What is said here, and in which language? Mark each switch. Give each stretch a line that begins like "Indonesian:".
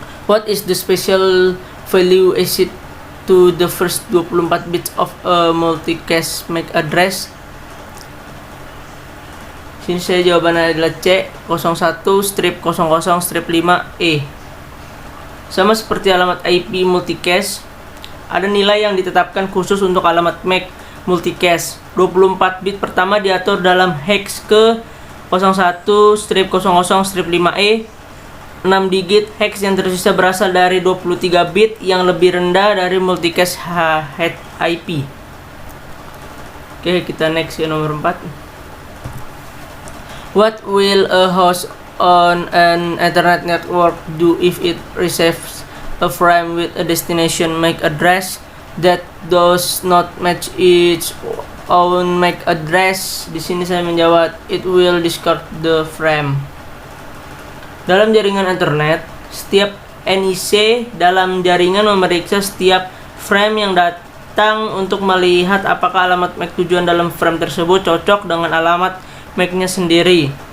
English: What is the special value assigned to the first 24 bits of a multicast MAC address?
Indonesian: Sini saya jawabannya adalah C, 01/00/5E. Sama seperti alamat IP multicast, ada nilai yang ditetapkan khusus untuk alamat MAC multicast. 24 bit pertama diatur dalam hex ke 01/00/5E. 6 digit hex yang tersisa berasal dari 23 bit yang lebih rendah dari multicast head IP. Oke, kita next ke nomor 4.
English: What will a host on an Ethernet network do if it receives a frame with a destination MAC address that does not match its own MAC address?
Indonesian: Di sini saya menjawab
English: it will discard the frame.
Indonesian: Dalam jaringan Ethernet, setiap NIC dalam jaringan memeriksa setiap frame yang datang untuk melihat apakah alamat MAC tujuan dalam frame tersebut cocok dengan alamat MAC-nya sendiri.